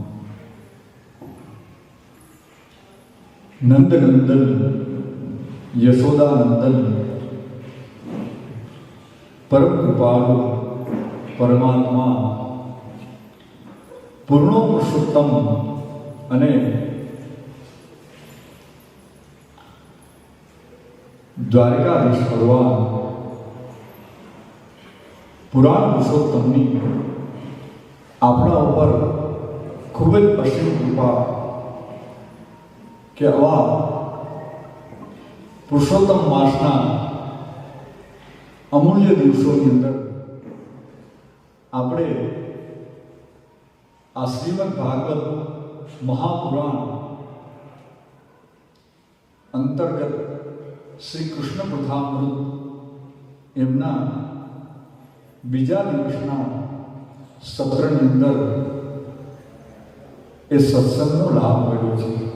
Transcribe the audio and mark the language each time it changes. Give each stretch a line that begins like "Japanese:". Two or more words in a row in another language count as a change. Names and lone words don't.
Gujarati: નંદનંદન યશોદાનંદન પરમ કૃપાલુ પરમાત્મા પૂર્ણો પુરુષોત્તમ અને દ્વારિકાધીશ ભગવાન પુરાણ પુરુષોત્તમની આપણા ઉપર ખૂબ જ અસીમ કૃપા કે આવા પુરુષોત્તમ માસના અમૂલ્ય દિવસોની અંદર આપણે આ શ્રીમદ ભાગવત મહાપુરાણ અંતર્ગત શ્રી કૃષ્ણ કથામૃત એમના બીજા દિવસના સત્રની અંદર એ સત્સંગનો લાભ મળ્યો છે.